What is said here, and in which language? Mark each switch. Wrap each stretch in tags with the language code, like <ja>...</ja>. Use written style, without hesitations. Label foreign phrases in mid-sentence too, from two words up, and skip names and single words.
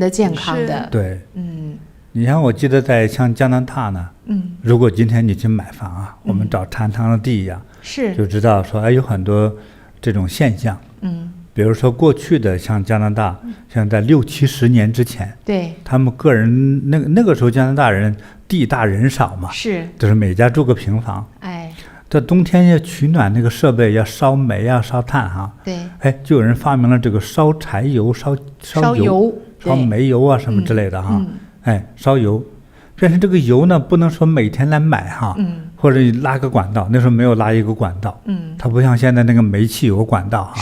<zh>對， 你像我记得在像加拿大呢，如果今天你去买房啊，我们找禅堂的地呀，就知道说有很多这种现象。比如说过去的像加拿大，像在60、70年之前，对，他们个人那個時候加拿大人地大人少嘛，就是每家住個平房。在冬天要取暖那個設備要燒煤啊燒炭哈，對，就有人發明了這個燒柴油、燒油、燒煤油啊什麼之類的哈，燒油，但是這個油呢不能說每天來買哈，或者拉個管道，那時候沒有拉一個管道，它不像現在那個煤氣有個管道哈，</zh>